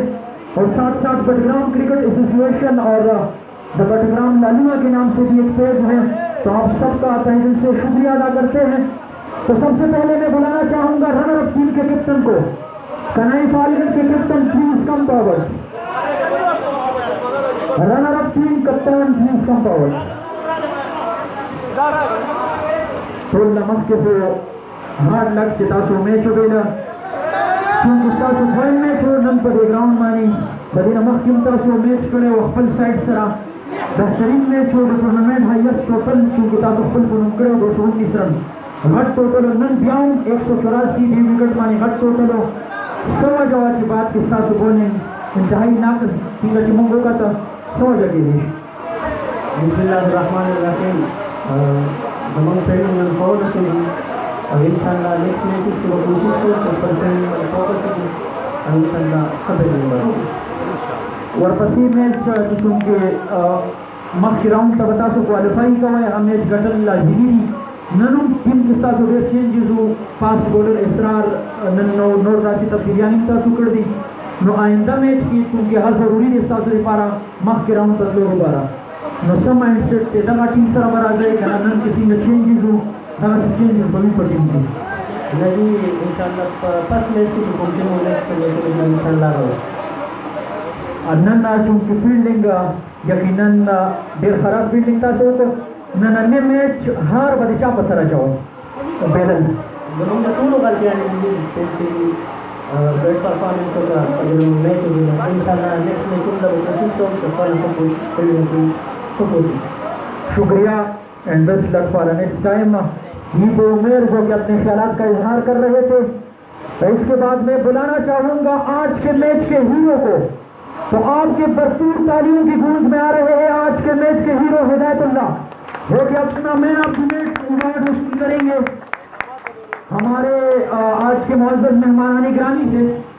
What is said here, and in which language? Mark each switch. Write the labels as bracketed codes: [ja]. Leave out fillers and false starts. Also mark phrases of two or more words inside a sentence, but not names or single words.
[ur] اور ساتھ ساتھ بڈگرام کرکٹ ایسوسیشن اور بڈگرام لالوا کے نام سے بھی ایک پیج ہے. تو آپ سب کا تہہ دل سے شکریہ ادا کرتے ہیں. تو سب سے پہلے میں بلانا چاہوں گا [en] runner up [ur] ٹیم کے کیپٹن کو, کنائی فالگن کے کیپٹن [en] please come forward. runner up team captain please come forward. [ps] ټول نمک کې په [en] hard luck [ps] چې تاسو میچ وبیله چونکې ستاسو دویم میچ و نن په دې ګراونډ باندې په دې نه مخکې هم تاسو میچ کړی و خپل سایډ سره بهترین میچ و د ټورنامنټ [en] highest total [ps] چونکې تاسو خپل په نوم کړی و 219 رن غټ ټوټل نن بیا هم 184 دې وکټ باندې غټ ټوټل و. څه وجه وه چې بعد کې ستاسو بولینګ انتهایي ناقص څنګه چې موږ وکته څه وجه کېدی شي؟ [ar] بسم الله الرحمن الرحیم. [ps] زمونږ ټریننګ نن فور شوي [ur] اور انشاءاللہ [en] next matches [ur] کی وہ کوشش کرو کہ پر ٹریننگ میں فوکس کریں اور انشاءاللہ خبر نہیں [ps] ورپسې میچ چونکې مخکې راؤنډ ته به تاسو کوالیفائی کوئ, هغه میچ ګټل لازمي دي. نن هم ټیم کې ستاسو ډېر چینجز وو, فاسټ بولر اسرار نن نور داسې تبدیلیانې ستاسو کړي دي. نو آئنده میچ کې چونکې هر ضروري دی ستاسو لپاره مخکې راؤنډ ته تلو لپاره, نو څه [en] mind set [ps] دی دغه ټیم سره به راځئ که نه نن کې څنګه چینجز وو دغسې چینجز به وي په ټیم کې. [ur] نہیں انشاءاللہ [en] first match [ur] کی کنٹینیو [en] next match [ur] میں انشاءاللہ رہو. [ps] نن چونکې فیلډینګ یقینا ډېر خراب فیلډینګ تاسو وکړو. نننی میچ هار به د چا په سره اچوئ بیلل؟ زمونږ د ټولو غلطیانې دي چې ګډ پرفارمنس وکړه میچ وکړه. انشاءاللہ [en] next match [ps] هم به کوشش کوم چې خپل فیلډینګ کې ښه کوو. [ur] شکریہ [en] and best luck for next time. [ur] یہ وہ عمیر جو کہ اپنے خیالات کا اظہار کر رہے تھے. اس کے بعد میں بلانا چاہوں گا آج کے میچ کے ہیرو کو. تو آپ کے بھرپور تعلیموں کی گونج میں آ رہے ہیں آج کے میچ کے ہیرو ہدایت اللہ, جو کہ اپنا [en] man of the match award [ur] حاصل کریں گے ہمارے آج کے معزز مہمان گرامی سے.